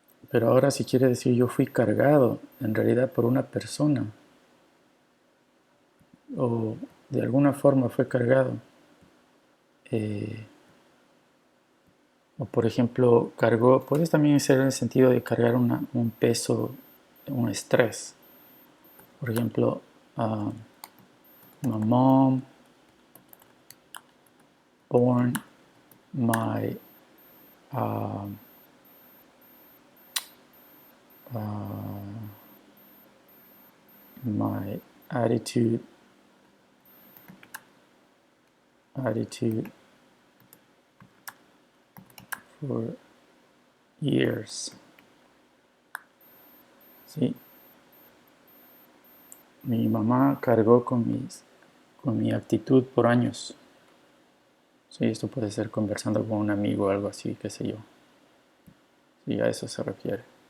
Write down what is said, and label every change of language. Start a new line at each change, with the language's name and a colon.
Spanish: Pero ahora si quiere decir yo fui cargado en realidad por una persona o de alguna forma fue cargado, eh, o por ejemplo cargó, puede también ser en el sentido de cargar un peso, un estrés. Por ejemplo,
English: my mom born my uh, uh, my attitude for years.
Spanish: ¿Sí? Mi mamá cargó con mi actitud por años. Sí, esto puede ser conversando con un amigo o algo así, qué sé yo. Sí, a eso se refiere.